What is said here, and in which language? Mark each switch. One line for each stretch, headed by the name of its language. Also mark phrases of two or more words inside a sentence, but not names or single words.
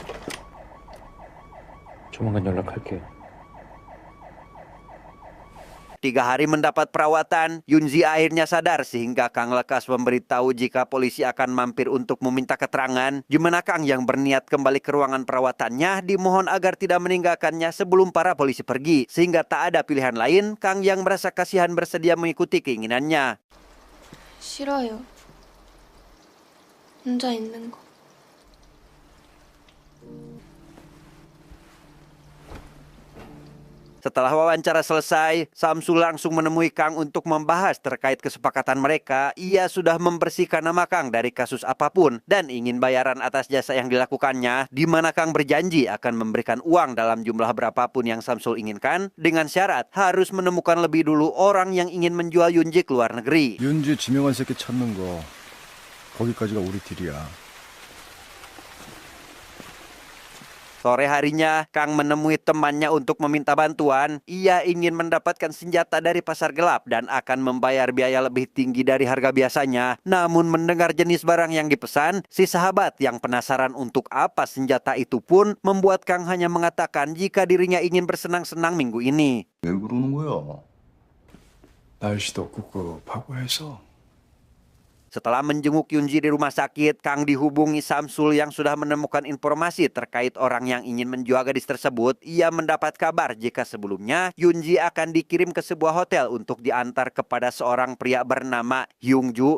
Korean: 조만간 연락할게.
Indonesian: 3 hari mendapat perawatan, Yunji akhirnya sadar sehingga Kang lekas memberitahu jika polisi akan mampir untuk meminta keterangan. Di mana Kang yang berniat kembali ke ruangan perawatannya dimohon agar tidak meninggalkannya sebelum para polisi pergi. Sehingga tak ada pilihan lain, Kang yang merasa kasihan bersedia mengikuti keinginannya.
Korean: 싫어요. 혼자 있는 거.
Indonesian: Setelah wawancara selesai, Samsul langsung menemui Kang untuk membahas terkait kesepakatan mereka. Ia sudah membersihkan nama Kang dari kasus apapun dan ingin bayaran atas jasa yang dilakukannya, di mana Kang berjanji akan memberikan uang dalam jumlah berapapun yang Samsul inginkan, dengan syarat harus menemukan lebih dulu orang yang ingin menjual Yunji ke luar negeri.
Korean: 윤지 지명한 새끼 찾는 거 거기까지가 우리 딜이야.
Indonesian: Sore harinya, Kang menemui temannya untuk meminta bantuan. Ia ingin mendapatkan senjata dari pasar gelap dan akan membayar biaya lebih tinggi dari harga biasanya. Namun mendengar jenis barang yang dipesan, si sahabat yang penasaran untuk apa senjata itu pun membuat Kang hanya mengatakan jika dirinya ingin bersenang-senang minggu ini.
Korean: 왜 그러는 거야? 날씨도 꿉꿉하고 해서.
Indonesian: Setelah menjenguk Yunji di rumah sakit, Kang dihubungi Samsul yang sudah menemukan informasi terkait orang yang ingin menjual gadis tersebut. Ia mendapat kabar jika sebelumnya Yunji akan dikirim ke sebuah hotel untuk diantar kepada seorang pria bernama Hyungju.